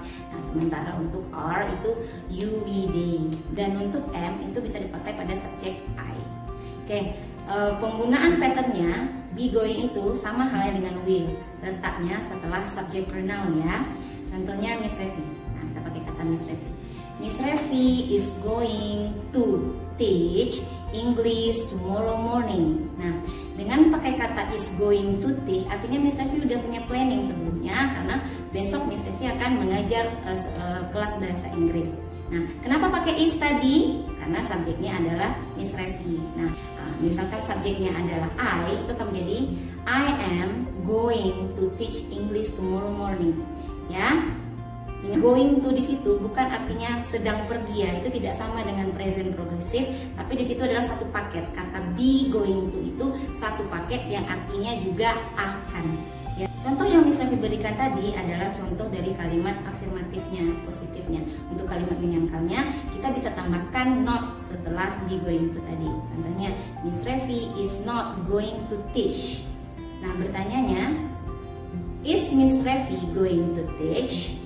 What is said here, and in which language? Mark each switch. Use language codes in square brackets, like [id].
[id] Nah, sementara untuk are itu you, we, they. Dan untuk am itu bisa dipakai pada subjek I. Oke, penggunaan patternnya be going itu sama halnya dengan will. Letaknya setelah subject pronoun ya. Contohnya Miss Revi. Nah, kita pakai kata Miss Revi. [en] Miss Revi is going to teach English tomorrow morning. [id] Nah, dengan pakai kata is going to teach, artinya Miss Revi udah punya planning sebelumnya karena besok Miss Revi akan mengajar kelas bahasa Inggris. Nah, kenapa pakai is tadi? Karena subjeknya adalah Miss Revi. Nah, misalkan subjeknya adalah I, itu akan menjadi [en] I am going to teach English tomorrow morning. [id] Ya. Going to di situ bukan artinya sedang pergi ya, itu tidak sama dengan present progressive, tapi di situ adalah satu paket. Kata be going to itu satu paket yang artinya juga akan. Ya. Contoh yang Miss Revi berikan tadi adalah contoh dari kalimat afirmatifnya, positifnya. Untuk kalimat menyangkalnya kita bisa tambahkan not setelah be going to tadi. Contohnya [en] Miss Revi is not going to teach. [id] Nah, bertanyanya, [en] is Miss Revi going to teach?